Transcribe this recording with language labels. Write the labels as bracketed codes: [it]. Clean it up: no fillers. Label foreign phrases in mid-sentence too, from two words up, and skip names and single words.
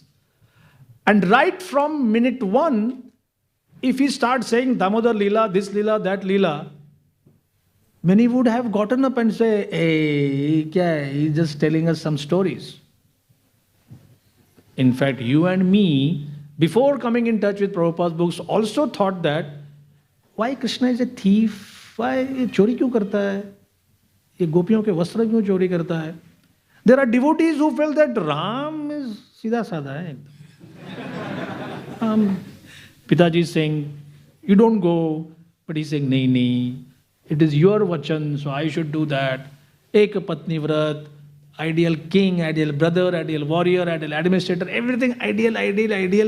[en] And right from minute one, if he starts saying Damodar Leela, this Leela, that Leela, many would have gotten up and say, hey, [hi] क्या है? [en] He's just telling us some stories. In fact, you and me, before coming in touch with Prabhupada's books, also thought that, why Krishna is a thief? [hi] Why ये चोरी क्यों करता है? ये गोपियों के वस्त्र क्यों चोरी करता है? [en] There are devotees who felt that Ram is [hi] सीधा साधा है. [en] Pitaji is saying, you don't go, but he's saying, nahi, it is your vachan, so I should do that. [hi] एक पत्नी व्रत, [en] ideal king, ideal brother, ideal warrior, ideal administrator, everything ideal.